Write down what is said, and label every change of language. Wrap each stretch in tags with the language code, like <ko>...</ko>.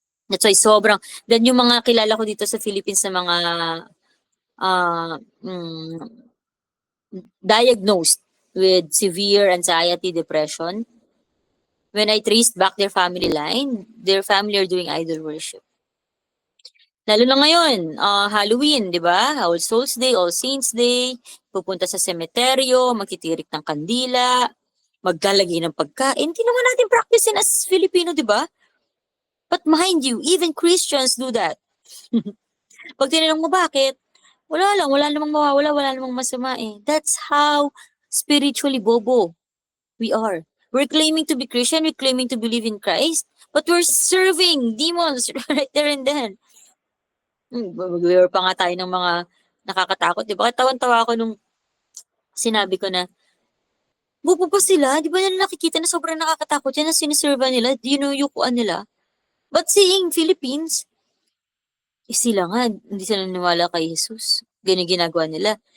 <en>That's why then</en> <tl>yung mga kilala ko dito sa Philippines na mga</tl> <en>uh, mm, diagnosed with severe anxiety, depression, when I traced back their family line, their family are doing idol worship.</en> <tl>Lalo na ngayon, Halloween, di ba? All Souls Day, All Saints Day, pupunta sa semeteryo, magtitirik ng kandila, maglalagay ng pagkain. Hindi naman natin practice as Filipino, di ba?</tl> <en>But mind you, even Christians do that.</en> <tl>Pag tinanong mo bakit, wala namang mawawala, wala namang masama eh.</tl> <en>That's how spiritually bobo we are. We're claiming to be Christian, we're claiming to believe in Christ, but we're serving demons right there and then.</en> <tl>Mag-wear pa nga tayo ng mga nakakatakot, di ba? Tawan-tawa ako nung sinabi ko na, bobo pa sila, di ba nila nakikita na sobrang nakakatakot yan na siniserva nila, dinuyukuan nila. But seeing Philippines, sila nga, hindi sila naniwala kay Jesus. Ganyan ginagawa nila.</tl>